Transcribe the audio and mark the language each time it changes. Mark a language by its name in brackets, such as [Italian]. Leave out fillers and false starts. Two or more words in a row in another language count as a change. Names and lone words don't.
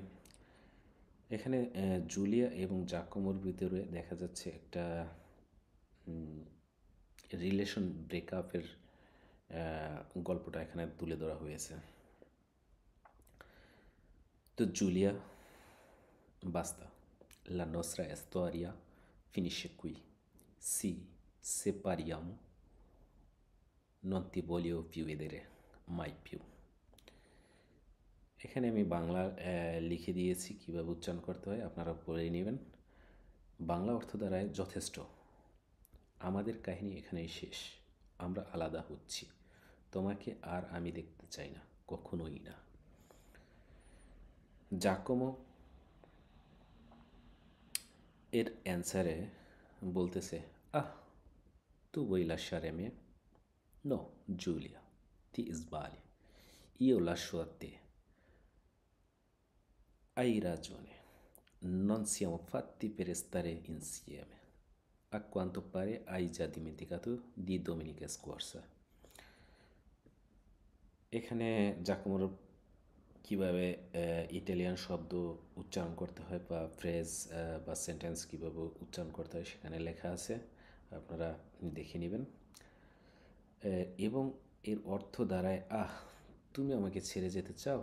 [Bangla] এখানে জুলিয়া এবং জাকোমোর ভিতরে দেখা যাচ্ছে একটা [English] relation breakup [Bangla] গল্পটা এখানে তুলে ধরা হয়েছে। তো জুলিয়া, [Italian] basta, la nostra storia finisce qui. Ci separiamo, non ti voglio più vedere, mai più. [Bangla] এখানে আমি বাংলা লিখে দিয়েছি, কীভাবে উচ্চারণ করতে হয় আপনারা পড়ে নেবেন। বাংলা অর্থ দ্বারায় যথেষ্ট, আমাদের কাহিনী এখানেই শেষ, আমরা আলাদা হচ্ছি, তোমাকে আর আমি দেখতে চাই না, কখনোই না। জাকোমো এর অ্যান্সারে বলতেছে, আহ, [Italian] tu vuoi lasciare me? No, Giulia, ti sbagli, io lascio a te. Hai ragione, non siamo fatti per stare insieme. A quanto pare hai già dimenticato di domenica scorsa. [Bangla] এখানে জাকোমোর কীভাবে ইটালিয়ান শব্দ উচ্চারণ করতে হয় বা ফ্রেজ বা সেন্টেন্স কীভাবে উচ্চারণ করতে হয় সেখানে লেখা আছে, আপনারা দেখে নেবেন। এবং এর অর্থ দাঁড়ায়, আহ, তুমি আমাকে ছেড়ে যেতে চাও?